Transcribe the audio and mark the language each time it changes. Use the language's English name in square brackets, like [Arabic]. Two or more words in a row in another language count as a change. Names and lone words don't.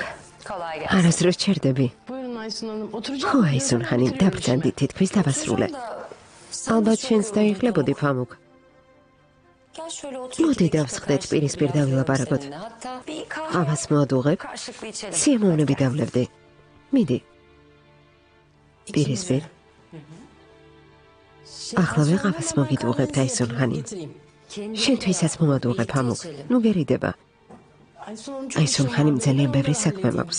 [Turkish] kolay gelsin. [Georgian] არასდროს ჩერდები. [Turkish] Buyurun Aysun Hanım. Oturacak [Georgian] ხო, აისუნ ხანი, დაბრძანდი, თითქმის დავასრულე. ალბათ შენს დაიხლებოდი, ფამუკ. [Turkish] Gel şöyle otur. [Georgian] მოდი დავსხდეთ პირისპირ დავილაპარაკოთ. [Turkish] Hatta bir kahve [Georgian] ყავას მოადუღებ, [Turkish] karşılıklı içelim. [Georgian] სიამოვნები დავლევდი. მიდი, პირისპირ. ახლა ყავას მოგიდუღებთ, აისუნ ხანი. შენთვისაც მოადუღე, ფამუკ. ნუ გერიდება. აისუნ ხანი ძალიან ბევრი საქმე მაქვს.